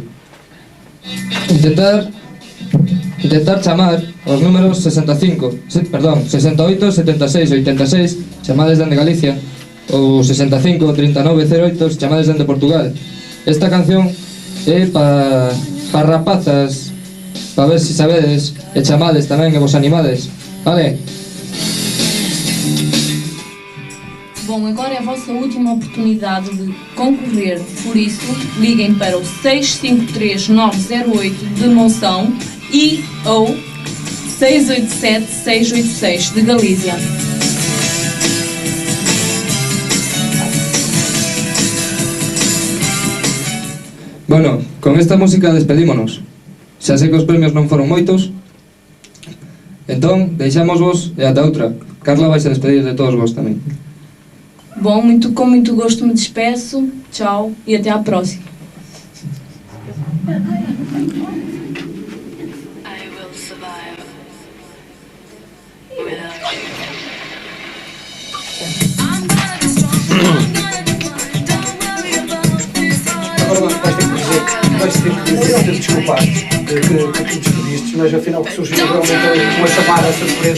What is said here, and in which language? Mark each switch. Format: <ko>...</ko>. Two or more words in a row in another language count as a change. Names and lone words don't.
<gl>Intentar chamar os números 68, 76, 86 chamades dende Galicia ou 65, 39, 08 chamades dende Portugal. Esta canción é para rapazas, para ver se sabedes e chamades tamén e vos animades, vale?</gl> <pt>Bom, agora é a vossa última oportunidade de concorrer, por isso liguem para o 653-908 de Monção e ou 687-686 de Galícia.</pt> <gl>Bueno, con esta música despedímonos. Xa sei que os premios non foron moitos, entón deixámosvos e ata outra. Carla vai se despedir de todos vos tamén.</gl> <pt>Bom, com muito gosto me despeço, tchau e até à próxima. Agora vais ter que dizer, desculpar que tu despediste, mas afinal que surgiu realmente uma chamada surpresa.</pt>